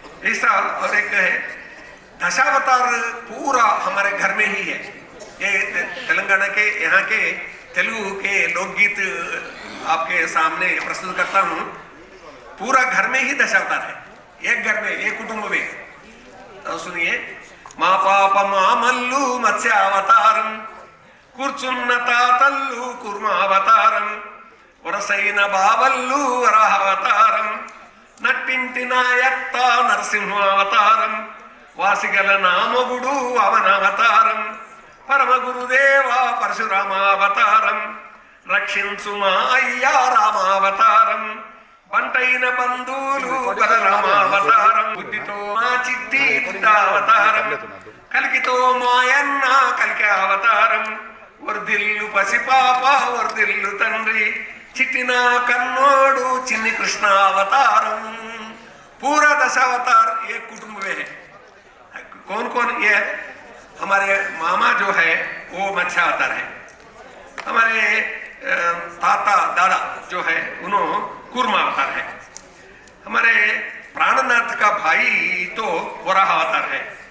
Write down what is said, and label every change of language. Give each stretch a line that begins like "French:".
Hindi: ऐसा और एक है दशावतार पूरा हमारे घर में ही है। ये तेलंगाना के यहाँ के तेलुगु के लोकगीत आपके सामने प्रस्तुत करता हूँ। पूरा घर में ही दशावतार है, एक घर में, एक कुटुंब में। तो सुनिए,
Telugu: మా పాప మామల్లు మత్స్యావతారం కూర్చున్న తాతల్లు కుర్మావతారం వరసైన బావల్లు వరాహవతారం నట్టింటి నాయత్త నరసింహావతారం వాసిగల నామగుడు అవనవతారం పరమ గురుదేవ పరశురామావతారం రక్షించు మా అయ్యా రామావతారం బంటైన బంధువులు బలరామావతారం బుద్ధితో మా చిట్టి బుద్ధావతారం కలికితో మాయన్న కలికి అవతారం వర్ధిల్లు పసిపాప వర్ధిల్లు తండ్రి చిట్టిన కన్నోడు చిన్ని కృష్ణ అవతారం।
Hindi: पूरा दशावतार एक कुटुंब में है। कौन कौन ये, हमारे मामा जो है वो मत्स्यावतार है, हमारे ताता दादा जो है उन्होंने कूर्मा अवतार है, हमारे प्राणनाथ का भाई तो वराह अवतार है,